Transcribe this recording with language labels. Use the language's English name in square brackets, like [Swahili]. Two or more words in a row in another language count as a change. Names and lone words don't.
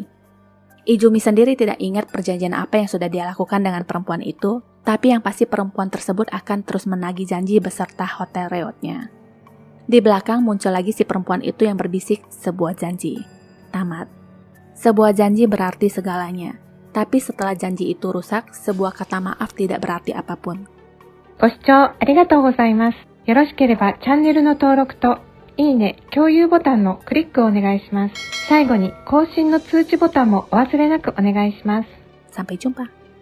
[Indonesian] Izumi sendiri tidak ingat perjanjian apa yang sudah dia lakukan dengan perempuan itu, tapi yang pasti perempuan tersebut akan terus menagih janji beserta hotel reotnya. Di belakang muncul lagi si perempuan itu yang berbisik sebuah janji. Tamat. Sebuah janji berarti segalanya, tapi setelah janji itu rusak, sebuah kata maaf tidak berarti apapun. [Japanese] ご視聴ありがとうございます。よろしければチャンネルの登録といいね、共有ボタンのクリックをお願いします。最後に更新の通知ボタンもお忘れなくお願いします。 [Indonesian] Sampai jumpa.